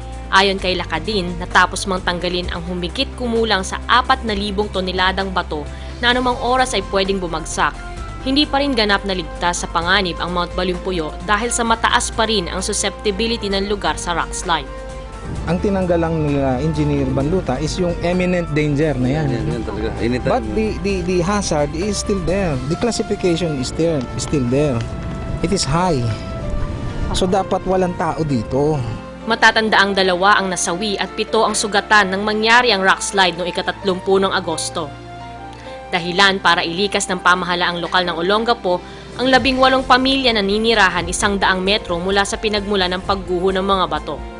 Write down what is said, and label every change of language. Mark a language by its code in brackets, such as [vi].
[tl] Ayon kay Lacadin, natapos mang tanggalin ang humigit kumulang sa 4,000 toneladang bato na anumang oras ay pwedeng bumagsak. Hindi pa rin ganap na ligtas sa panganib ang Mount Balimpuyo dahil sa mataas pa rin ang susceptibility ng lugar sa rockslide. Ang tinanggal lang nila Engineer Banluta is yung imminent danger na yan. [en] But the hazard is still there. The classification is still there. It is high. [tl] So dapat walang tao dito. Matatanda ang 2 ang nasawi at 7 ang sugatan nang mangyari ang rockslide noong ika-30 ng Agosto. Dahilan para ilikas ng pamahalaang lokal ng Olongapo ang 18 pamilya na ninirahan 100 metro mula sa pinagmula ng pagguho ng mga bato.